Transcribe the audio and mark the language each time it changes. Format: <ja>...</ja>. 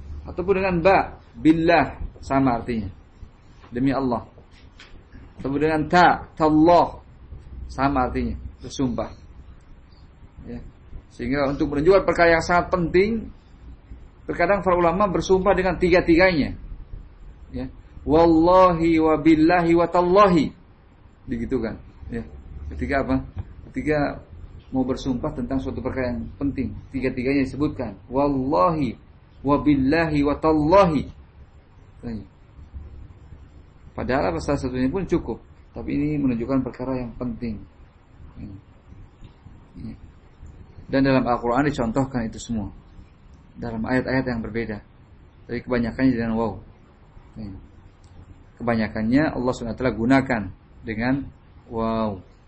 <id>Ataupun dengan ba, billah, sama artinya, demi Allah. Ataupun dengan ta, tallah, sama artinya, bersumpah. Ya. Sehingga untuk menunjukkan perkara yang sangat penting, terkadang para ulama bersumpah dengan tiga-tiganya. Ya.</id> <ar>wallahi wa billahi wa tallahi.</ar> <id>Begitu kan? Ya. Ketika apa? Ketika mau bersumpah tentang suatu perkara yang penting, tiga-tiganya disebutkan.</id> <ar>Wallahi wa billahi wa tallahi.</ar> <id>Padahal apa salah satunya pun cukup, tapi ini menunjukkan perkara yang penting. Dan dalam Al-Qur'an dicontohkan itu semua dalam ayat-ayat yang berbeda. Tapi kebanyakannya dengan waw. Kebanyakannya Allah SWT gunakan dengan waw.</id>